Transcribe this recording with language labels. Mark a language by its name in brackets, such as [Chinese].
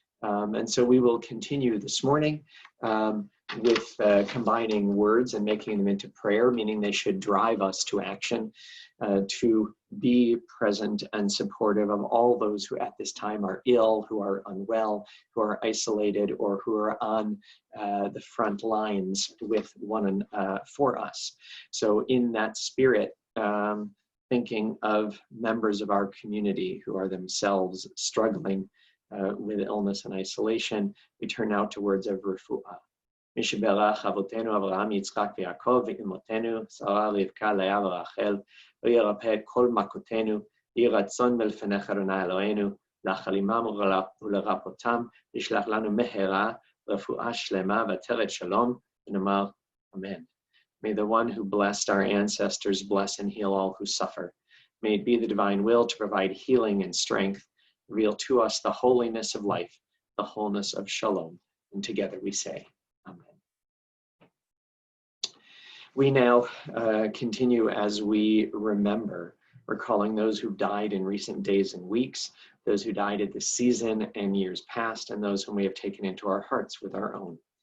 [English] And so we will continue this morning with combining words and making them into prayer, meaning they should drive us to action, to be present and supportive of all those who at this time are ill, who are unwell, who are isolated, or who are on the front lines with one for us. So in that spirit, thinking of members of our community who are themselves struggling with illness and isolation, we turn now to words of refuah. [Hebrew] משברך אבותינו אברהם יצחק ויעקב ואמותינו שרה רבקה לאה ורחל וירפא את כל מכותינו יהי רצון מלפניך אדוני אלוהינו להחלימם ולרפאותם לשלח לנו מהרה רפואה שלמה ועטרת שלום ונאמר amen. [English] May the one who blessed our ancestors bless and heal all who suffer. May it be the divine will to provide healing and strength, reveal to us the holiness of life, the wholeness of shalom. And together we say, amen. We now continue as we remember, recalling those who've died in recent days and weeks, those who died at this season and years past, and those whom we have taken into our hearts with our own.